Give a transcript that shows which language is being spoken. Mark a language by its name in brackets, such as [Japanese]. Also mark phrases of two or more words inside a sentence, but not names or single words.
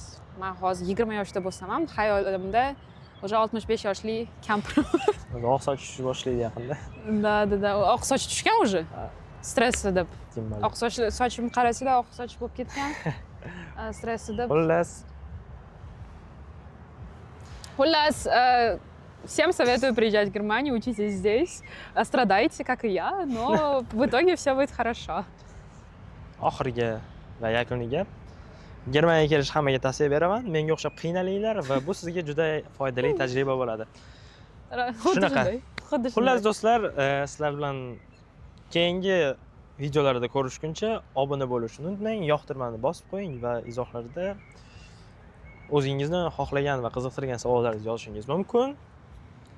[Uzbek] Men hozir 20 yoshda bo'lsam ham, hayolimda o'sha 65 yoshli kampir. Oq soch tushib boshlaydi yaqinda. Da. Oq soch tushgan уже. Stressda deb. Oq sochim qarasanglar, oq soch bo'lib ketgan. Stressda deb. Xullas, [Russian] всем советую приезжать в Германию, учитесь здесь, страдайте, как и я, но в итоге все будет хорошо. [Uzbek] Oxirgi va yakuniy gap. Germaniyaga kelish hammaga tavsiya beraman. Menga o'xshab qiynalinglar va bu sizga juda foydali tajriba bo'ladi. Shunaqa. Xullas do'stlar, sizlar bilan keyingi videolarda ko'rishguncha obuna bo'lishni unutmang, yoqtirmani bosib qo'ying va izohlarda o'zingizni xohlagan va qiziqtirgan savollaringizni yozishingiz mumkin.